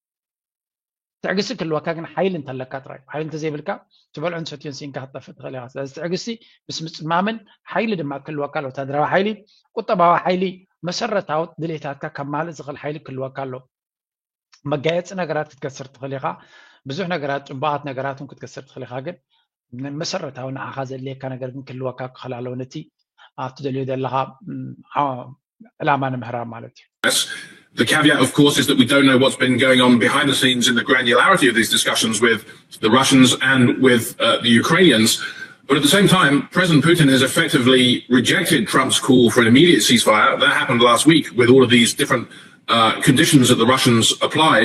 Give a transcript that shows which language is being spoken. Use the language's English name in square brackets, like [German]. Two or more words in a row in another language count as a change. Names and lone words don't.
[Tigrinya] ትዕግስቲ ክህልወካ ግን ሓይሊ እንተለካ ጥራይ ሓይሊ እንተዘይብልካ ትበልዑን ሰትዮን ሲንካ ክትጠፍእ ትኽእል ኢኻ ስለዚ ትዕግስቲ ምስ ምፅማምን ሓይሊ ድማ ክህልወካ ኣሎ ወታደራዊ ሓይሊ ቁጠባዊ ሓይሊ መሰረታዊ ድሌታትካ ከማልእ ዝኽእል ሓይሊ ክህልወካ ኣሎ መጋየፂ ነገራት ክትከስር ትኽእል ኢኻ ብዙሕ ነገራት ፅቡቃት ነገራት እውን ክትከስር ትኽእል ኢኻ ግን መሰረታዊ ንዓኻ ዘድልየካ ነገር ግን ክህልወካ ክኽእል ኣለዎ ነቲ ትደልዮ ዘለኻ ዕላማ ንምሕራብ ማለት እዩ [English] The caveat, of course, is that we don't know what's been going on behind the scenes in the granularity of these discussions with the Russians and with the Ukrainians. But at the same time, President Putin has effectively rejected Trump's call for an immediate ceasefire. That happened last week with all of these different conditions that the Russians applied.